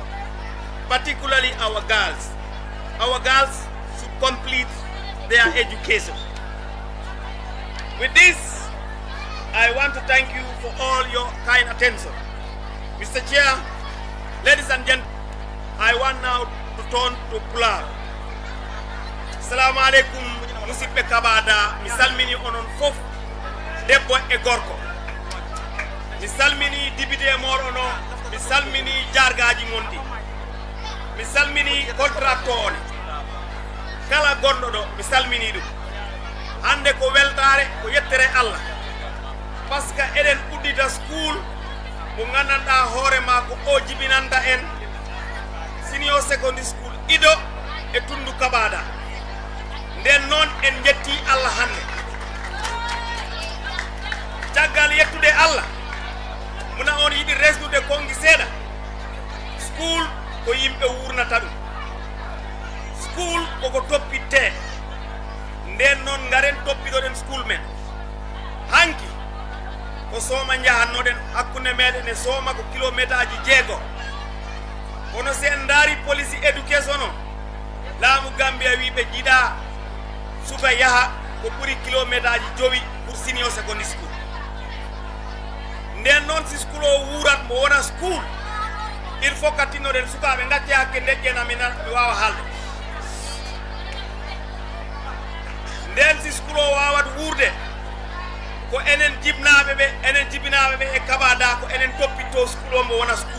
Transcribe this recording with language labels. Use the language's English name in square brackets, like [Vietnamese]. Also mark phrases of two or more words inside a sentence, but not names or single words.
[English] Our girls should complete their education. With this, I want to thank you for all your kind attention. Mr. Chair, ladies and gentlemen, I want now to turn to Pulaar. [Arabic] السلام عليكم [Fula] musidɓe Kabada, mi salmini onon fof debbo e gorko. Mi salmini député moɗon o, mi salmini jargaji mon ɗi, mi salmini contracteur on, kala gonɗo ɗo mi salmini ɗum. Hande ko weltare ko yettere Allah, [French] par ce que [Fula] eɗen uddita school mo gandanɗa hoore ma ko o jibinanta en [English] senior secondary school [Fula] Ido e Tundu Kabada. Nden noon en jetti Allah hande. Caggal yettude Allah, muna on yiɗi resnude kongi seeɗa. School ko yimɓe wurnata ɗum. School koko toppitte. Nden noon ngaren toppiɗoɗen school men. Hanki ko sooma jahannoɗen hakkunde meɗen e sooma ko kilométre aji 6. Kono se en daari [English] policy education [Fula] o, laamu Gambia wi ɓe jiiɗa suka yaha ko ɓuri kilométre aji 5 pour [English] senior secondary school. [Fula] Nden noon si school o wuurat mo wona school, [French] il faut [Fula] ka tinnoɗen sukaɓe gacce hakke deƴƴena mi wawa haalde. Nden si school o wawat wuurde, ko enen jibinaɓe ɓe e Kabada ko enen toppitto school o mo wona school.